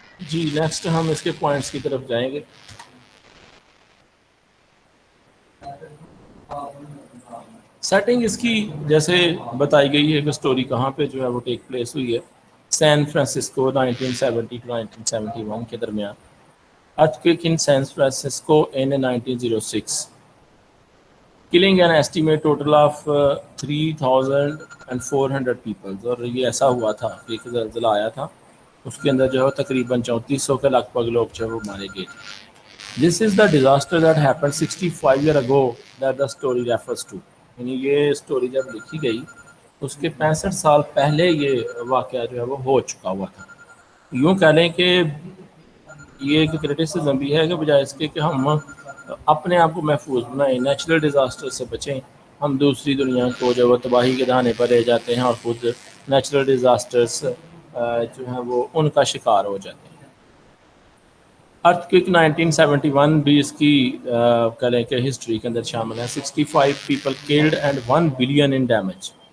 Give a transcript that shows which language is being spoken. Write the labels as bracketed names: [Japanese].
[Urdu] جی next ہم اس کے points کی طرف جائیں گے. سیٹنگ اس کی جیسے بتائی گئی ہے کہ سٹوری کہاں پہ جو ہے وہ ٹیک پلیس ہوئی ہے، سین فرانسسکو 1970 to 1971 کے درمیان. [English] Earthquake in San Francisco in 1906, killing an estimate total of 3,400 people. [Urdu] اور یہ ایسا ہوا تھا کہ ایک زلزلہ آیا تھا، اس کے اندر جو ہے تقریباً 3400 کے لگ بھگ لوگ جو ہے وہ مارے گئے تھے. [English] This is the disaster that happened 65 years ago that the story refers to. [Urdu] یعنی یہ سٹوری جب لکھی گئی اس کے 65 سال پہلے یہ واقعہ جو ہے وہ ہو چکا ہوا تھا. یوں کہہ لیں کہ یہ ایک کرٹیسزم بھی ہے کہ بجائے اس کے کہ ہم اپنے آپ کو محفوظ بنائیں، نیچرل ڈیزاسٹر سے بچیں، ہم دوسری دنیا کو جو وہ تباہی کے دہانے پر لے جاتے ہیں اور خود نیچرل ڈیزاسٹرس جو ہیں وہ ان کا شکار ہو جاتے ہیں۔ ارتھ کوئک 1971 بھی اس کی کہہ کہ ہسٹری کے اندر شامل ہے۔ [English] 65 people killed and 1 billion in damage.